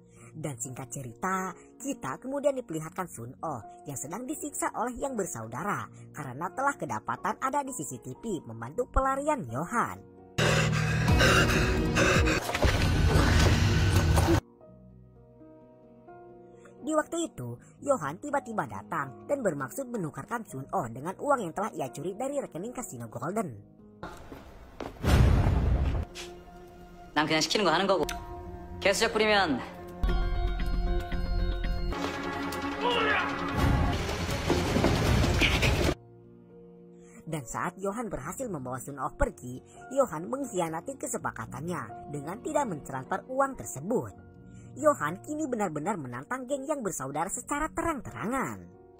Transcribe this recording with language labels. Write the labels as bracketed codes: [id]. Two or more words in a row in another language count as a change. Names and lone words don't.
[id] Dan singkat cerita, kita kemudian diperlihatkan Sun Oh yang sedang disiksa oleh yang bersaudara karena telah kedapatan ada di CCTV membantu pelarian Yohan. Di waktu itu, Yohan tiba-tiba datang dan bermaksud menukarkan Sun Oh dengan uang yang telah ia curi dari rekening kasino Golden. [ko] 난 그냥 시키는 거 하는 거고 개수작 부리면 [id] Dan saat Yohan berhasil membawa Sun Oh pergi, Yohan mengkhianati kesepakatannya dengan tidak mentransfer uang tersebut. Yohan kini benar-benar menantang geng yang bersaudara secara terang-terangan.